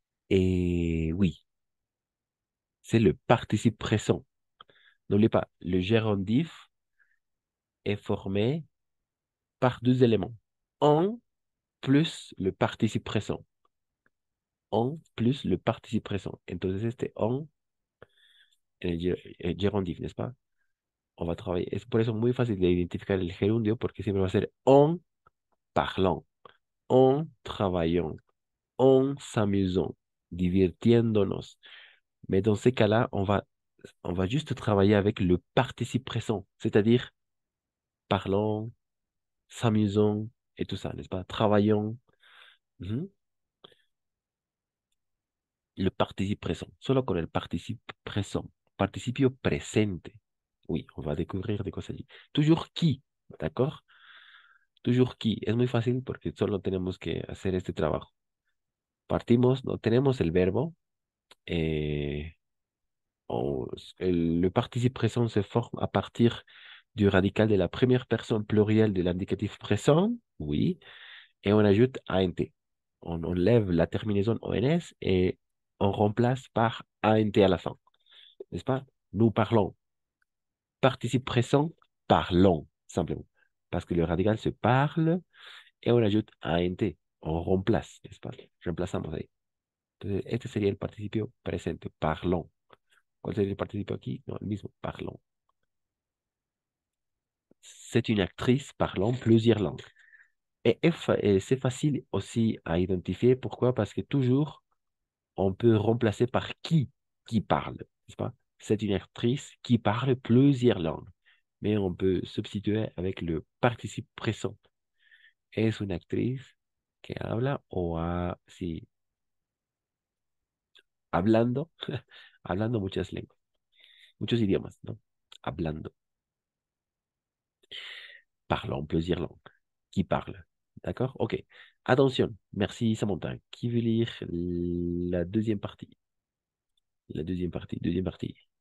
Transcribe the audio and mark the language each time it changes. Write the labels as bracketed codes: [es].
[fr] Et oui, c'est le participe présent. N'oubliez pas, le gérondif est formé par deux éléments. On plus le participe présent. On plus le participe présent. [es] Entonces, este on en el gerundio, [fr] ¿n'est-ce pas? On va travailler. [es] Es por eso muy fácil de identificar el gerundio porque siempre va a ser [fr] en parlant, en travaillant, en s'amusant, [es] divirtiéndonos. [fr] Mais dans ces cas-là, on va juste travailler avec le participe présent, c'est-à-dire parlant, s'amusant et tout ça, n'est-ce pas? Travaillant. Mhm. Le participe présent, [es] solo con el [fr] participe présent, [es] participio presente. [fr] Oui, on va découvrir de quoi ça dit. Toujours qui, d'accord? Toujours qui. [es] Es muy fácil porque solo tenemos que hacer este trabajo. Partimos, no tenemos el verbo. [fr] eh, le participe présent se forme à partir du radical de la première personne plurielle de l'indicatif présent, oui, et on ajoute ANT. On enlève la terminaison ONS et on remplace par ANT à la fin. N'est-ce pas? Nous parlons. Participe présent, parlons, simplement. Parce que le radical se parle et on ajoute ANT. On remplace, n'est-ce pas? [es] Reemplazamos ahí. Entonces, este sería el participio presente, parlons. ¿Cuál sería el participio aquí? No, el mismo, parlons. [fr] C'est une actrice parlant plusieurs langues. Et c'est facile aussi à identifier. Pourquoi? Parce que toujours, on peut remplacer par qui parle, n'est-ce pas? C'est une actrice qui parle plusieurs langues. Mais on peut substituer avec le participe présent. [es] Es una actriz que habla sí, hablando, hablando muchas lenguas, muchos idiomas, ¿no? Hablando. [fr] Parlant plusieurs langues. Qui parle. D'accord? Ok. Attention. Merci, Samantha. Qui veut lire la deuxième partie? La deuxième partie, deuxième partie.